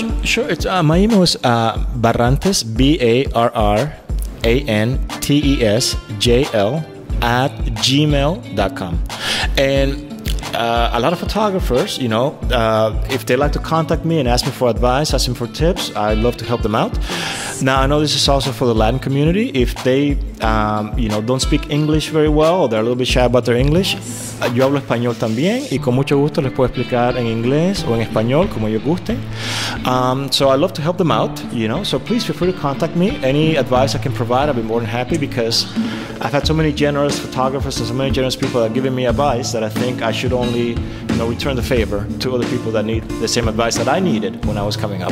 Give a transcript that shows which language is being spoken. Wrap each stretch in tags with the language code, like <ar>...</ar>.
<en>Sure. It's my email is Barrantes, BARRANTESJL @gmail.com. And a lot of photographers, you know, if they like to contact me and ask me for advice, ask me for tips, I'd love to help them out. Now, I know this is also for the Latin community. If they, you know, don't speak English very well, or they're a little bit shy about their English,</en> <es>yo hablo español también, y con mucho gusto les puedo explicar en inglés o en español, como ellos gusten.</es> <en>So I love to help them out, you know, so please feel free to contact me. Any advice I can provide, I'll be more than happy, because I've had so many generous photographers and so many generous people that are giving me advice that I think I should only, you know, return the favor to other people that need the same advice that I needed when I was coming up.</en>